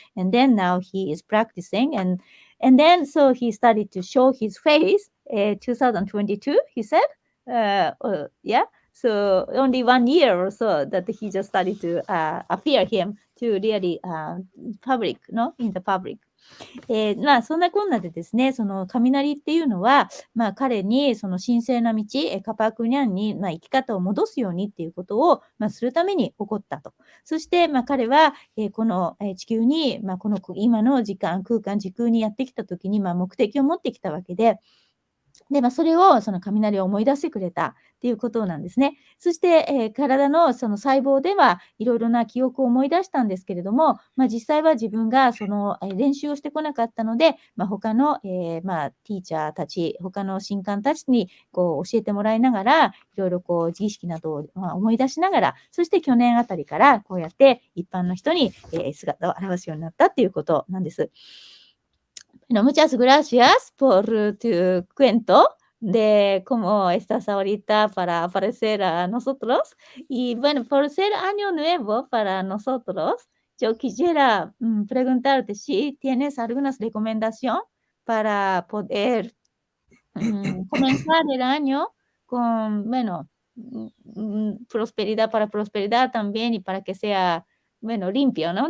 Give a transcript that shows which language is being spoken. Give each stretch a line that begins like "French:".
English: And then now he is practicing, and then so he started to show his face. 2022, he said, yeah. So only 1 year or so that he just started to appear him to really public, no, in the public.
Japanese: まあそんなこんなでですね、その雷っていうのは、まあ彼にその神聖な道、カパークニャンに、まあ、生き方を戻すようにっていうことを、まあ、するために起こったと。そして、まあ彼は、この地球に、まあこの今の時間、空間、時空にやってきたときに、まあ目的を持ってきたわけで、で、まあ、それをその雷を思い出してくれたっていうことなんですね。そして、体のその細胞ではいろいろな記憶を思い出したんですけれども、まあ、実際は自分がその、練習をしてこなかったので、まあ、他の、まあ、ティーチャーたち、他の神官たちにこう教えてもらいながら、いろいろこう自意識などを、まあ、思い出しながら、そして去年あたりからこうやって一般の人に、姿を現すようになったっていうことなんです。
Spanish: Bueno, muchas gracias por tu cuento de cómo estás ahorita para aparecer a nosotros. Y bueno, por ser año nuevo para nosotros, yo quisiera preguntarte si tienes alguna recomendación para poder comenzar el año con, bueno, prosperidad para prosperidad también y para que sea, bueno, limpio, ¿no?